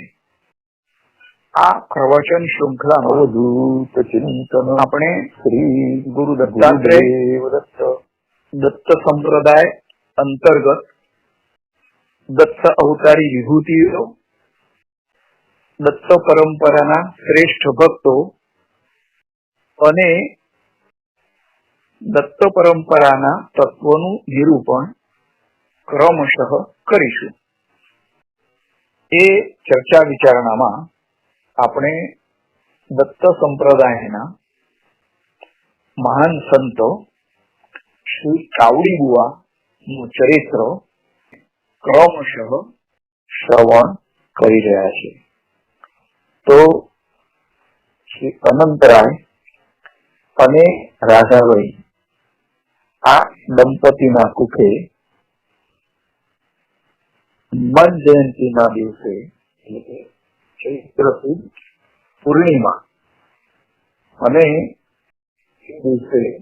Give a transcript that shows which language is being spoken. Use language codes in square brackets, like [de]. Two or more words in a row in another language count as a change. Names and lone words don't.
[gu] આ પ્રવચન શ્રૃંખલા અવધૂત ચિંતન આપણે શ્રી ગુરુ દત્તાત્રેય દત્ત સંપ્રદાય અંતર્ગત દત્ત અવતારી વિભૂતિઓ, દત્ત પરંપરાના શ્રેષ્ઠ ભક્તો અને દત્ત પરંપરાના તત્વોનું નિરૂપણ ક્રમશઃ કરીશું। એ ચર્ચા વિચારણામાં આપણે દત્ત સંપ્રદાયના મહાન સંતો શ્રી કાવડી બુવાનું ચરિત્ર ક્રમશઃ શ્રવણ કરી રહ્યા છે। તો શ્રી અનંતરાય અને રાધાબાઈ આ દંપતીના કુખે હનુમાન જયંતીના દિવસે ચૈત્ર સુદ પૂર્ણિમા અને દિવસે